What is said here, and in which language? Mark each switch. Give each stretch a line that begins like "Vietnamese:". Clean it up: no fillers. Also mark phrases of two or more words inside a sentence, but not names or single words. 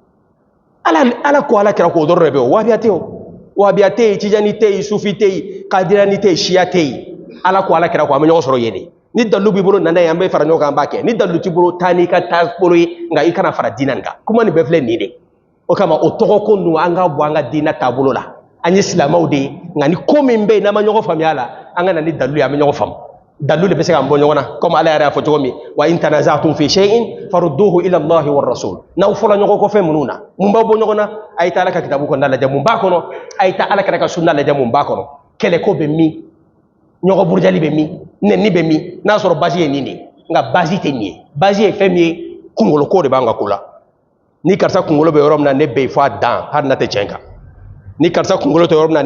Bambara: ala ko ala kira ko o dɔrɔn de bɛ o wahabiya tɛ o wahabiya tɛ yen tijani tɛ yen sufi tɛ yen kadirani tɛ yen siya tɛ yen ala ko ala kira ko an bɛ ɲɔgɔn sɔrɔ yen de ni dalu b'i bolo nana ye an bɛ fara ɲɔgɔn kan an b'a kɛ ni dalu t'i bolo taa n'i ka taabolo ye nka i kana fara diinɛ nin kan kuma nin bɛɛ filɛ nin de o kama o tɔgɔ ko ninnu an ka bɔ an ka diinɛ taabolo la an ye silamɛw de ye nka ni ko min bɛ yen n'an ma ɲɔgɔn faamuya la an ka na ni dalu ye an bɛ ɲɔgɔn faamu dalu de bɛ se k'an bɔ ɲɔgɔn na comme ala yɛrɛ y'a fɔ cogo min
Arabic: وإن تنازعتم في شيء فردوه إلى الله والرسول
Bambara: n'aw fɔla ɲɔgɔn kɔ fɛn minnu na mun b'a bɔ ɲɔgɔn na a ye taa ala ka kitabu kɔnɔna lajɛ mun b'a kɔnɔ a ye taa ala kɛra ka sunna lajɛ mun b'a kɔnɔ kɛlɛko bɛ min ɲɔgɔn burujali bɛ min nɛni bɛ min n'a sɔrɔ basi ye nin de ye nka basi tɛ nin ye basi ye fɛn min ye kunkoloko de b'an ka ko la ni karisa kunkolo bɛ yɔrɔ min na ne bɛ yen fɔ a dan hali n'a tɛ tiɲɛ kan ni karisa kunkolo tɛ yɔrɔ min na